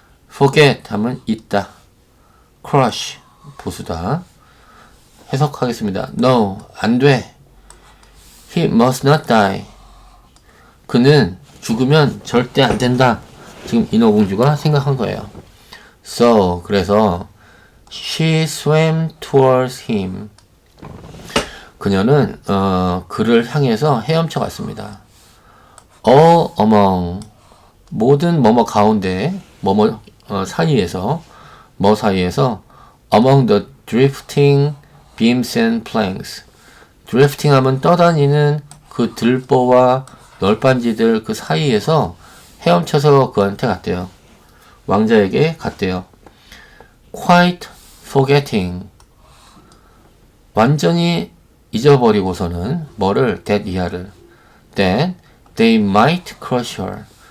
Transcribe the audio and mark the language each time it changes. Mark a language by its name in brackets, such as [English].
[Korean] forget 하면 잊다 crush 보수다 해석하겠습니다. [English] No [Korean] 안 돼. [English] He must not die. [Korean] 그는 죽으면 절대 안 된다. 지금 인어공주가 생각한 거예요. [English] So [Korean] 그래서 [English] she swam towards him. [Korean] 그녀는 그를 향해서 헤엄쳐 갔습니다. [English] All among [Korean] 모든 뭐뭐 가운데 뭐뭐 사이에서 뭐 사이에서 [English] among the drifting beams and planks. [Korean] drifting 하면 떠다니는 그 들보와 널빤지들 그 사이에서 헤엄쳐서 그한테 갔대요. 왕자에게 갔대요. quite forgetting 완전히 잊어버리고서는 뭐를 that 이하를 [English] that they might crush her.